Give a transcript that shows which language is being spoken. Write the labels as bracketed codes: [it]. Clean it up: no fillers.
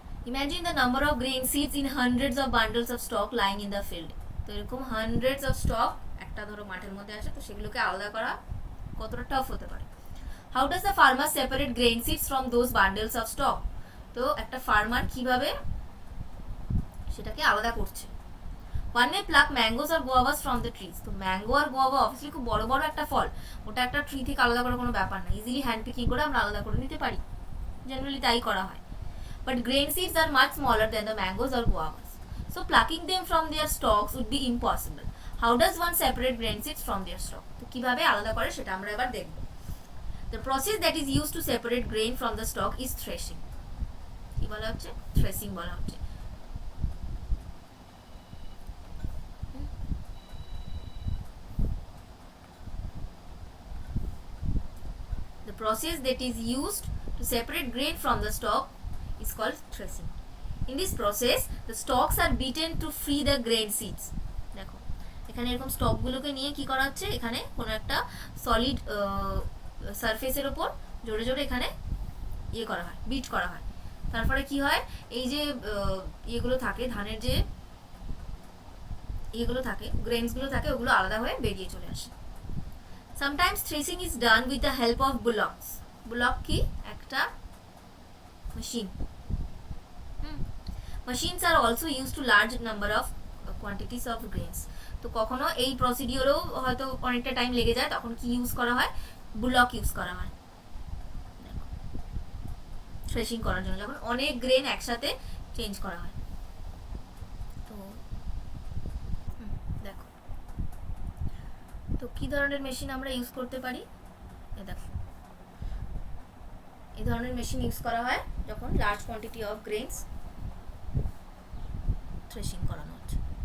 [en] Imagine the number of grain seeds in hundreds of bundles of stock lying in the field. [bn] তো এরকম hundreds of stock একটা ধরো মাঠের মধ্যে আছে, তো সেগুলোকে আলাদা করা কতটা টাফ হতে পারে। [en] How does the farmer separate grain seeds from those বান্ডলস of stock? [bn] তো একটা ফার্মার কিভাবে সেটাকে আলাদা করছে। [en] One may pluck mangoes or guavas from the trees. [bn] তো ম্যাঙ্গো আর গুয়াভা অবভিয়াসলি খুব বড় বড় একটা ফল, ওটা একটা ট্রি থেকে আলাদা করার কোনো ব্যাপার না, ইজিলি হ্যান্ড পিকিং করে আমরা আলাদা করে নিতে পারি, জেনারেলি তাই করা হয়। [en] But grain seeds are much smaller than the mangoes or guavas, so plucking them from their stalks would be impossible. How does one separate grain seeds from their stalk? [bn] তো কিভাবে আলাদা করে সেটা আমরা এবার দেখব। [en] The process that is used to separate grain from the stalk is threshing. [bn] কি বলা হচ্ছে? থ্রেসিং বলা হচ্ছে। [en] The process that is used to separate grain from the stalk is called threshing. In this process, the stalks are beaten to free the grain seeds. দেখো [bn] এখানে এরকম স্টকগুলোকে নিয়ে কি করা হচ্ছে, এখানে কোনো একটা সলিড সারফেসের ওপর জোরে জোরে এখানে ইয়ে করা হয়, বিট করা হয়। তারপরে কি হয়, এই যে ইয়েগুলো থাকে, ধানের যে ইয়েগুলো থাকে, গ্রেনসগুলো থাকে, ওগুলো আলাদা হয়ে বেরিয়ে চলে আসে। [en] Sometimes threshing is done with the help of bullocks. [bn] Bullock কি, একটা machine. [en] Machines are also used to large number of quantities of grains. [bn] তো কখনো এই প্রসিডিওরেও হয়তো অনেকটা টাইম লেগে যায়, তখন কি ইউজ করা হয়, বুলক ইউজ করা হয় থ্রেশিং করার জন্য, যখন অনেক গ্রেন একসাথে চেঞ্জ করা হয়। তো দেখো, তো কি ধরনের মেশিন আমরা ইউজ করতে পারি, দেখো এই ধরনের মেশিন ইউজ করা হয় যখন large quantity of grains threshing করানো হচ্ছে।